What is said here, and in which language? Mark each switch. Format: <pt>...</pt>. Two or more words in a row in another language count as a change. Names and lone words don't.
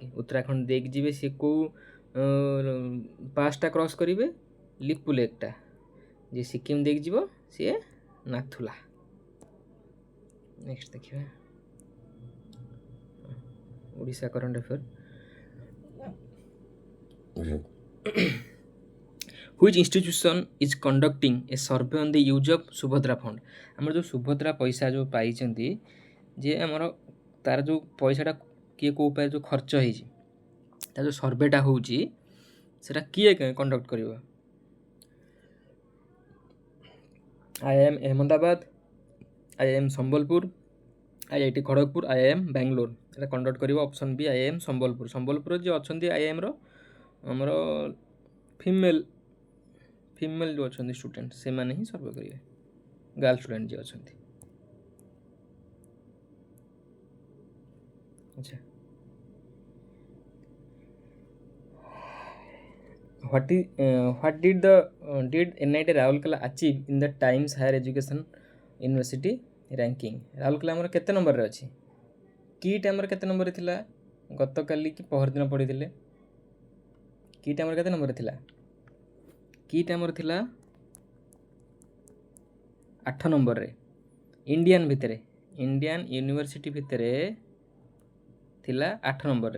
<or>ଉତ୍ତରାଖଣ୍ଡ ଦେଇକି ଯିବେ, ସିଏ କେଉଁ ପାସ୍ଟା କ୍ରସ୍ କରିବେ? ଲିପୁଲେକ୍ଟା। ଯିଏ ସିକିମ୍ ଦେଇକି ଯିବ ସିଏ ନାଥୁଲା। ନେକ୍ସଟ ଦେଖିବା ଓଡ଼ିଶା</or> <en>current affair.</en> <or>Which institution is conducting a survey on the use of ସୁଭଦ୍ରା ଫଣ୍ଡ? ଆମର ଯେଉଁ ସୁଭଦ୍ରା ପଇସା ଯେଉଁ ପାଇଛନ୍ତି, ଯେ ଆମର ତାର ଯେଉଁ ପଇସାଟା କିଏ କେଉଁ ଉପାୟରେ ଯେଉଁ ଖର୍ଚ୍ଚ ହେଇଛି, ତାର ଯେଉଁ ସର୍ଭେଟା ହେଉଛି, ସେଟା କିଏ କଣ୍ଡକ୍ଟ କରିବ? IIM ଅହମ୍ମଦାବାଦ, IIM ସମ୍ବଲପୁର, IIT ଖଡ଼ଗପୁର, IIM ବାଙ୍ଗାଲୋର। ଏଟା କଣ୍ଡକ୍ଟ କରିବ ଅପସନ୍ ବି IIM ସମ୍ବଲପୁର। ସମ୍ବଲପୁର ଯିଏ ଅଛନ୍ତି IIMର ଆମର ଫିମେଲ୍ ଯେଉଁ ଅଛନ୍ତି ଷ୍ଟୁଡେଣ୍ଟ, ସେମାନେ ହିଁ ସର୍ଭେ କରିବେ,</or> <en>girl student</en> <or>ଯିଏ ଅଛନ୍ତି। ଆଚ୍ଛା,</or> <en>what did NIT ରାଉରକେଲା achieve in the Times Higher Education University ranking?</en> <or>ରାଉରକେଲା ଆମର କେତେ ନମ୍ବରରେ ଅଛି? କିଟ୍ ଆମର କେତେ ନମ୍ବରରେ ଥିଲା? ଗତକାଲି କି ପହରଦିନ ପଢ଼ିଥିଲେ। କିଟ୍ ଆମର କେତେ ନମ୍ବରରେ ଥିଲା? କିଟ୍ ଆମର ଥିଲା 8 ନମ୍ବରରେ।</or> <en>Indian university</en> <or>ଭିତରେ ଥିଲା 8 ନମ୍ବରରେ।</or>